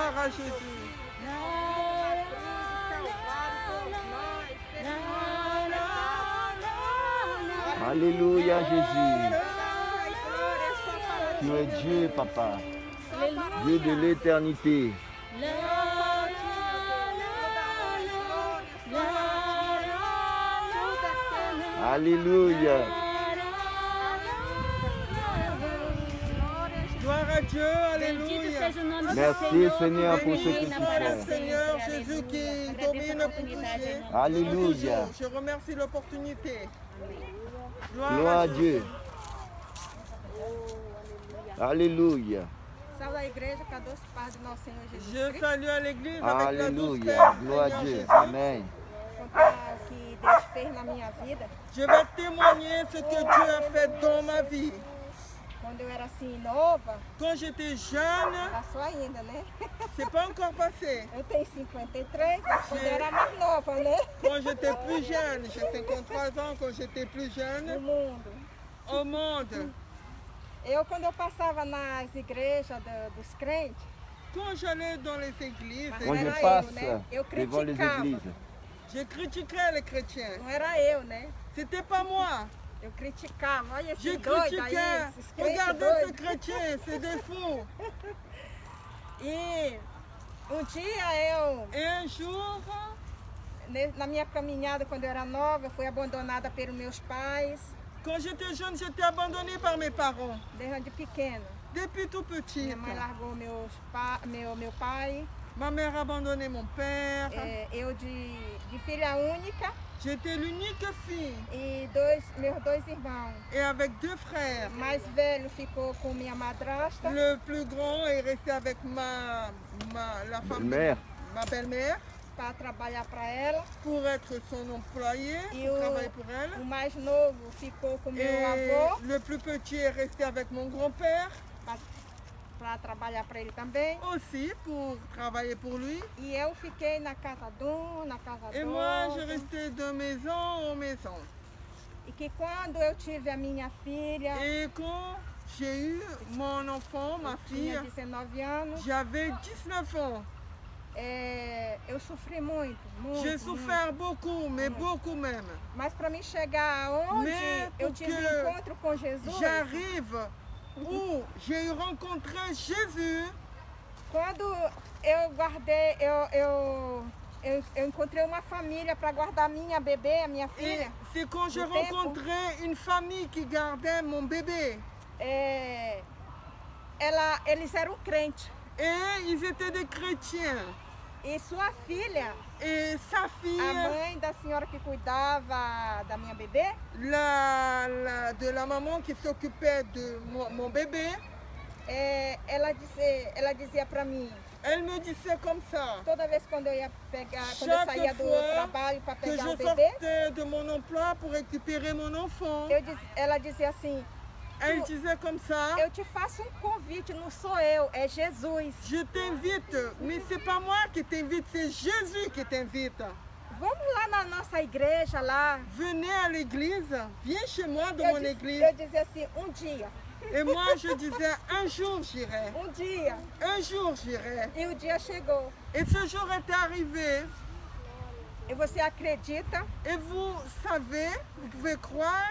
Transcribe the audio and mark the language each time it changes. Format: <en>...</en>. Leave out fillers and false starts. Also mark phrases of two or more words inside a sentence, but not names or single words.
<fr>Jésus. Alléluia, Jésus.</fr> <pt>Ai, glória, é só para</pt> <fr>Tu es Dieu, Papa.</fr> <pt>Aleluia.</pt> <fr>Dieu de l'éternité. Alléluia. Gloire à Dieu,</fr> <pt>Bendito</pt> <fr>alléluia.</fr> <pt>seja o nome do</pt> <fr>Merci,</fr> <pt>Senhor,</pt> <fr>Seigneur,</fr> <pt>que</pt> <fr>pour ce que</fr> <pt>reina</pt> <fr>tu</fr> <pt>para</pt> <fr>fais.</fr> <pt>sempre.</pt> <fr>Seigneur Jésus qui</fr> <pt>Aleluia.</pt> <fr>domine</fr> <pt>Agradeço a</pt> <fr>pour</fr> <pt>oportunidade,</pt> <fr>toucher.</fr> <pt>irmão.</pt> <fr>Alléluia. Je remercie l'opportunité. Gloire à Dieu. Alléluia.</fr> <pt>Saúde a igreja com a doce paz do nosso Senhor Jesus</pt> <fr>Je</fr> <pt>Cristo.</pt> <fr>salue à l'église avec la douce Alléluia. paix du Gloire à Seigneur Dieu. Jésus. Amen.</fr> <pt>Contar o que Deus fez na minha vida.</pt> <fr>Je vais témoigner ce que Dieu a fait dans ma vie.</fr> <pt>Quando eu era assim nova,</pt> <fr>Quand j'étais jeune,</fr> <pt>passou ainda, né?</pt> <fr>c'est pas encore passé.</fr> <pt>Eu tenho 53, mas quando eu era mais nova, né?</pt> <fr>Quand j'étais plus jeune, j'ai 53 ans, quand j'étais plus</fr> <pt>No</pt> <fr>jeune,</fr> <pt>mundo.</pt> <fr>au monde,</fr> <pt>Quando eu passava nas igrejas dos crentes,</pt> <fr>quand j'allais dans les églises, Quand je</fr> <pt>Era eu,</pt> <fr>passe</fr> <pt>né? Eu</pt> <fr>devant les</fr> <pt>criticava.</pt> <fr>églises, je critiquais les chrétiens.</fr> <pt>não era eu, né?</pt> <fr>C'était pas moi.</fr> <pt>Eu criticava. Olha</pt> <fr>Je</fr> <pt>esse doido</pt> <fr>critiquais.</fr> <pt>aí, esses crentes</pt> <fr>Regardez ces</fr> <pt>doidos.</pt> <fr>chrétiens, c'est des fous.</fr> <pt>E dia eu,</pt> <fr>Et un jour,</fr> <pt>na minha caminhada, quando eu era nova, eu fui abandonada pelos meus pais,</pt> <fr>quand j'étais jeune, j'étais abandonnée par mes parents.</fr> <pt>desde pequena.</pt> <fr>Depuis tout petit,</fr> <pt>Minha mãe largou meu pai.</pt> <fr>ma mère a abandonné mon père.</fr> <pt>Eu de filha única</pt> <fr>J'étais l'unique fille.</fr> <pt>e meus dois irmãos.</pt> <fr>Et avec deux frères.</fr> <pt>O mais velho ficou com minha madrasta.</pt> <fr>Le plus grand est resté avec la femme, mère. ma belle-mère,</fr> <pt>Para trabalhar para ela.</pt> <fr>pour être son employé,</fr> <pt>E</pt> <fr>pour travailler pour</fr> <pt>o</pt> <fr>elle.</fr> <pt>mais novo ficou com meu</pt> <fr>Et</fr> <pt>avô</pt> <fr>le plus petit est resté avec mon grand-père,</fr> <pt>para trabalhar para ele também.</pt> <fr>aussi pour travailler pour lui.</fr> <pt>E eu fiquei na casa de na casa</pt> <fr>Et</fr> <pt>do</pt> <fr>moi, je</fr> <pt>outro.</pt> <fr>restais de maison en maison.</fr> <pt>E que quando eu tive a minha filha,</pt> <fr>Et quand j'ai eu mon enfant, ma fille,</fr> <pt>tinha 19 anos,</pt> <fr>j'avais 19 ans.</fr> <pt>eu sofri muito, muito.</pt> <fr>J'ai</fr> <pt>muito.</pt> <fr>souffert beaucoup, mais beaucoup même.</fr> <pt>Mas para mim chegar aonde</pt> <fr>Mais</fr> <pt>eu</pt> <fr>pour</fr> <pt>tive que encontro com Jesus,</pt> <fr>J'arrive où j'ai rencontré Jésus.</fr> <pt>quando eu guardei, eu encontrei uma família para guardar minha bebê, a minha</pt> <fr>Et</fr> <pt>filha.</pt> <fr>c'est quand j'ai Le tempo. rencontré une famille qui gardait mon bébé.</fr> <pt>Eles eram crentes.</pt> <fr>Et ils étaient des chrétiens.</fr> <pt>E sua filha,</pt> <fr>Et sa</fr> <pt>a</pt> <fr>fille,</fr> <pt>mãe da senhora que cuidava da minha bebê,</pt> <fr>de la maman qui s'occupait de mon bébé,</fr> <pt>ela dizia para mim,</pt> <fr>elle me disait comme ça.</fr> <pt>toda vez quando eu ia pegar, quando eu</pt> <fr>Chaque</fr> <pt>saía do</pt> <fr>fois</fr> <pt>trabalho para</pt> <fr>Que</fr> <pt>pegar</pt> <fr>je</fr> <pt>o bebê,</pt> <fr>sortais de mon emploi pour récupérer mon enfant,</fr> <pt>ela dizia assim,</pt> <fr>elle disait comme ça.</fr> <pt>eu te faço um convite, não sou eu, é Jesus.</pt> <fr>Je t'invite, mais c'est pas moi qui t'invite, c'est Jésus qui t'invite.</fr> <pt>Vamos lá na nossa igreja lá.</pt> <fr>Venez à l'église, viens chez moi dans</fr> <pt>Eu,</pt> <fr>mon</fr> <pt>disse-</pt> <fr>église.</fr> <pt>eu dizia assim, dia,</pt> <fr>Et moi je disais, un jour j'irai,</fr> <pt>dia.</pt> <fr>un jour j'irai.</fr> <pt>E o dia chegou.</pt> <fr>Et ce jour est arrivé,</fr> <pt>E você acredita?</pt> <fr>et vous savez, vous pouvez croire</fr>